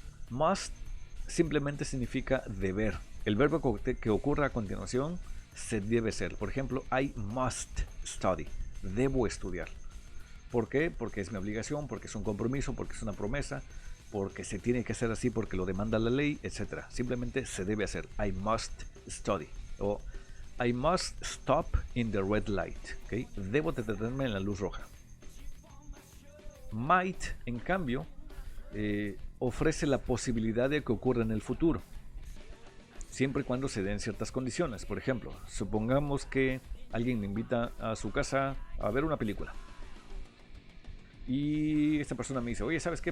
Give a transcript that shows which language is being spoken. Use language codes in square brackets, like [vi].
[es] Must simplemente significa deber. El verbo que ocurre a continuación se debe hacer. Por ejemplo, [en] I must study. [es] Debo estudiar. ¿Por qué? Porque es mi obligación, porque es un compromiso, porque es una promesa, porque se tiene que hacer así, porque lo demanda la ley, etc. Simplemente se debe hacer. [en] I must study. O I must stop in the red light. ¿Okay? [es] Debo detenerme en la luz roja. Might, en cambio, ofrece la posibilidad de que ocurra en el futuro, siempre y cuando se den ciertas condiciones. Por ejemplo, supongamos que alguien me invita a su casa a ver una película y esta persona me dice, oye, ¿sabes qué?